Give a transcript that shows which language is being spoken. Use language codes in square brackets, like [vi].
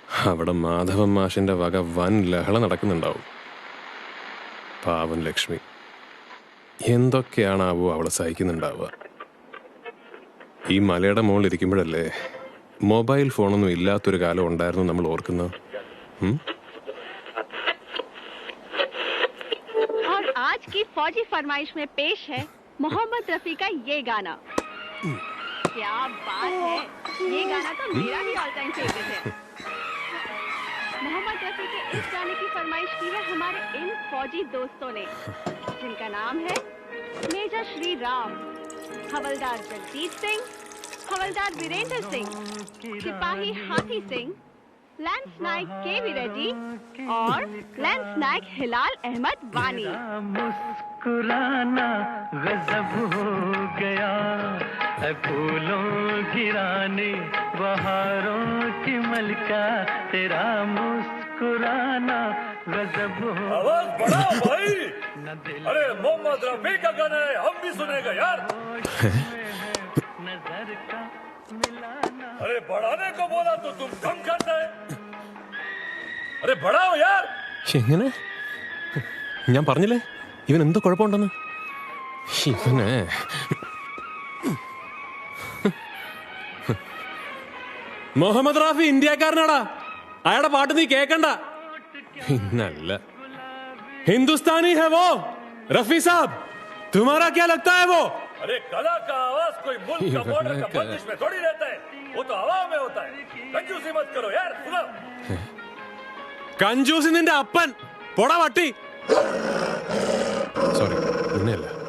[ml] അവിടെ മാധവൻ മാഷിന്റെ വക വൻ ലഹള നടക്കുന്നുണ്ടാവും. പാവൻ ലക്ഷ്മി എന്തൊക്കെയാണാവോ അവളെ സഹിക്കുന്നുണ്ടാവുക. ഈ മലയുടെ മുകളിൽ ഇരിക്കുമ്പോഴല്ലേ മൊബൈൽ ഫോണൊന്നും ഇല്ലാത്തൊരു കാലം ഉണ്ടായിരുന്നു നമ്മൾ ഓർക്കുന്നത്. [hi] और आज की फौजी फरमाइश में पेश है मोहम्मद रफी का ये गाना. क्या बात है, ये गाना तो मेरा भी ऑल टाइम फेवरेट है. मोहम्मद रफी के इस गाने की फरमाइश की है हमारे इन फौजी दोस्तों ने, जिनका नाम है मेजर श्री राम, हवलदार जगजीत सिंह, हवलदार वीरेंद्र सिंह, सिपाही हाथी सिंह, लैंस नायक के.वी. रेड्डी और लैंस नायक हिलाल अहमद वानी. मुस्कुराना गजब हो गया, फूलों की रानी बहारों की मलका, तेरा मुस्कुराना गजब हो. आवाज बढ़ाओ भाई. अरे मोहम्मद रफी का गाना है, हम भी सुनेगा यार. नजर का मिलाना. अरे बढ़ाने को बोला तो तुम कम करते हैं. अरे बढ़ाओ यार. [ml] എങ്ങനെ? ഞാൻ പറഞ്ഞില്ലേ ഇവൻ എന്തോ കുഴപ്പമുണ്ടെന്ന്. ഇവനെ മുഹമ്മദ് റാഫി ഇന്ത്യക്കാരനാടാ. അയാളുടെ പാട്ട് നീ കേക്കണ്ട. പിന്നല്ല [hi] ഹിന്ദുസ്ഥാനി ഹെ വോ, रफी साहब, तुम्हारा क्या लगता है वो? अरे कला का आवाज कोई मुल्क का बॉर्डर का बंदिश में थोड़ी रहता है, वो तो हवा में होता है। कंजूसी मत करो यार, सुनो। [ml] कंजूसी നിന്റെ അപ്പൻ പോടാ വട്ടി. സോറി, നിന്നെയല്ല.